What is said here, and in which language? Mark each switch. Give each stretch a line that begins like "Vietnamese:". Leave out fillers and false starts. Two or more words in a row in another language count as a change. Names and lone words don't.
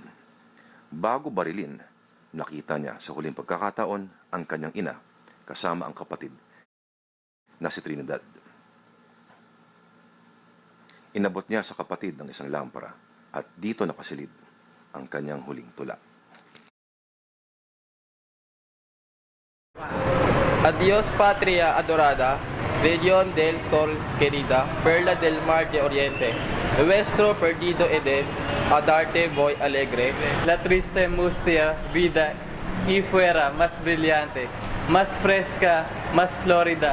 Filipino: Bago barilin, nakita niya sa huling pagkakataon ang kanyang ina kasama ang kapatid na si Trinidad. Inabot niya sa kapatid ng isang lampara at dito nakasilid ang kanyang huling tula.
Spanish: Adiós patria adorada, región del sol querida, perla del mar de oriente, nuestro perdido Eden, a darte voy alegre. La triste mustia vida y fuera más brillante, más fresca, más florida.